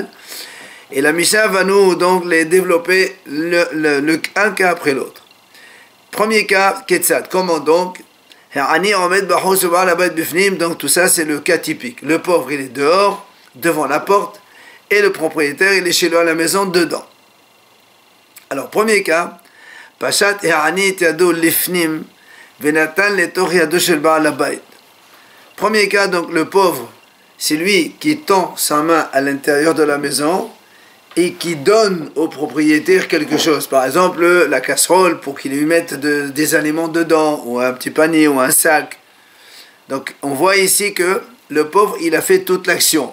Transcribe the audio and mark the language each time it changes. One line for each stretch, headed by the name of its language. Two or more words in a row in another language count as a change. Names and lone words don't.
French: Et la Mishnah va nous donc les développer un cas après l'autre. Premier cas, Ketzad, comment donc? Donc tout ça c'est le cas typique. Le pauvre il est dehors, devant la porte, et le propriétaire, il est chez lui à la maison, dedans. Alors, premier cas,
Hebrew: פשט העני ידו לפנים, ונתן לתוך ידו של בעל הבית.
French: Premier cas, donc, le pauvre, c'est lui qui tend sa main à l'intérieur de la maison et qui donne au propriétaire quelque chose. Par exemple, la casserole pour qu'il lui mette des aliments dedans, ou un petit panier, ou un sac. Donc, on voit ici que le pauvre, il a fait toute l'action.